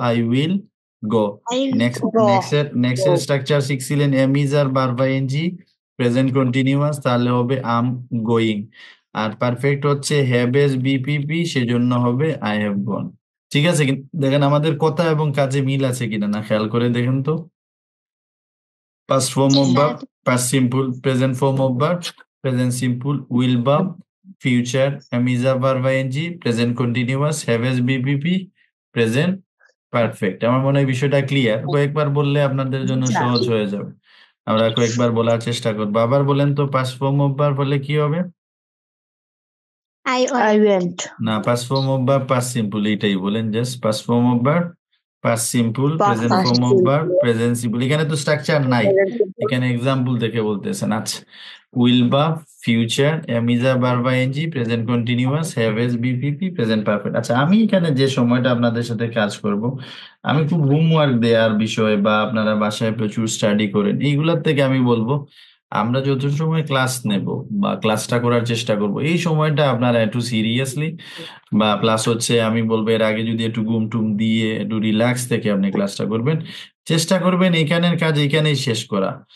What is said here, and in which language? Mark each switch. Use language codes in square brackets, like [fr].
[en] I will go. Next next structure শিখছিলেন am is are verb ING present continuous, তাহলে হবে am going. [bn] আর perfect হচ্ছে have S BPP, সেজন্য হবে [en] I have gone. [bn] ঠিক আছে, দেখেন আমাদের কথা এবং কাজে মিল আছে কিনা, না খেয়াল করে দেখেন তো। [en] Past form of verb, past simple, present form of verb, present simple, will verb, future, am is a verb ing, present continuous, have as BPP, present perfect. [bn] আমার মনে হয় বিষয়টা ক্লিয়ার। কয়েকবার বললে আপনাদের জন্য সহজ হয়ে যাবে। আমরা কয়েকবার বলার চেষ্টা করবো। আবার বলেন তো, [en] past form of verb [bn] হলে কি হবে? [en] I went, না, past form of verb, past simple, [bn] এটাই বলেন। [en] Just past form of verb, past simple, present form of verb, present simple। [bn] এখানে তো স্ট্রাকচার নাই, এখানে এক্সাম্পল দেখে বলতেছেন। [en] আচ্ছা, will verb, future, am is are verb ING, present continuous, have S VPP, present perfect. [bn] আচ্ছা, আমি এখানে যে সময়টা আপনাদের সাথে কাজ করব, আমি খুব হোমওয়ার্ক দেওয়ার বিষয় বা আপনারা বাসায় প্রচুর স্টাডি করেন, এইগুলোর থেকে আমি বলবো আমরা যত সময় ক্লাস নেব বা ক্লাসটা করার চেষ্টা করব, এই সময়টা আপনারা একটু সিরিয়াসলি বা প্লাস হচ্ছে আমি বলবো এর আগে যদি একটু ঘুম টুম দিয়ে একটু রিল্যাক্স থেকে আপনি ক্লাসটা করবেন, চেষ্টা করবেন এখানের কাজ এখানেই শেষ করা।